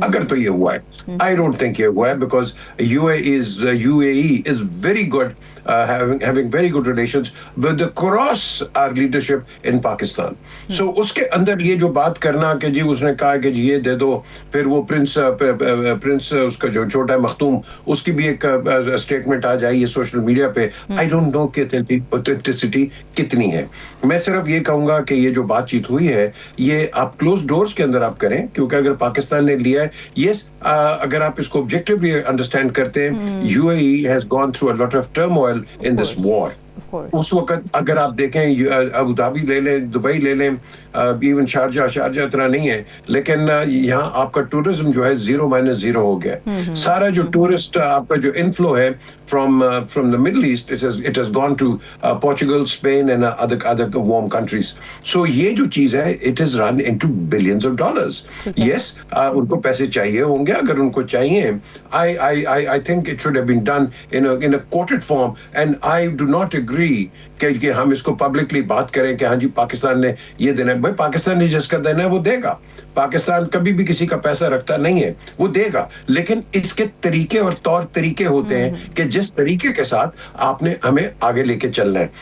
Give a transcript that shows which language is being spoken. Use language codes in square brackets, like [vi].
[ur] اگر تو یہ ہوا ہے، [en] I don't think یہ ہوا ہے، because U A E is very good having very good relations with across our leadership in Pakistan. [ur] So اس کے اندر یہ جو بات کرنا کہ جی اس نے کہا کہ جی یہ دے دو، پھر وہ پرنس اس کا جو چھوٹا مختوم، اس کی بھی ایک اسٹیٹمنٹ آ جائے سوشل میڈیا پہ. [en] I don't know کہ authenticity [ur] کتنی ہے. میں صرف یہ کہوں گا کہ یہ جو بات چیت ہوئی ہے یہ آپ کلوز ڈورز کے اندر آپ کریں، کیونکہ اگر پاکستان نے لیا ہے، یس اگر آپ اس کو آبجیکٹیولی انڈرسٹینڈ کرتے ہیں، [en] U A E has gone through a lot of turmoil in this war. [ur] اس وقت اگر آپ دیکھیں ابو دھابی لے لیں، دبئی لے لیں، ایون شارجہ اتنا نہیں ہے، لیکن یہاں آپ کا ٹورزم جو ہے 0-0 ہو گیا. سارا جو ٹورسٹ آپ کا جو انفلو ہے [en] from the Middle East, it has gone to Portugal, Spain and other warm countries. So [ur] یہ جو چیز ہے [en] it has run into billions of dollars. [ur] Yes, ان کو پیسے چاہیے ہوں گے. اگر ان کو چاہیے، [en] I think it should have been done in a quoted form, and I do not [ur] agree کہ ہم اس کو پبلکلی بات کریں کہ ہاں جی پاکستان نے یہ دینا ہے. بھائی پاکستان نے جس کا دینا ہے وہ دے گا. پاکستان کبھی بھی کسی کا پیسہ رکھتا نہیں ہے, وہ دے گا, لیکن اس کے طریقے اور طور طریقے ہوتے ہیں کہ جس طریقے کے ساتھ آپ نے ہمیں آگے لے کے چلنا ہے.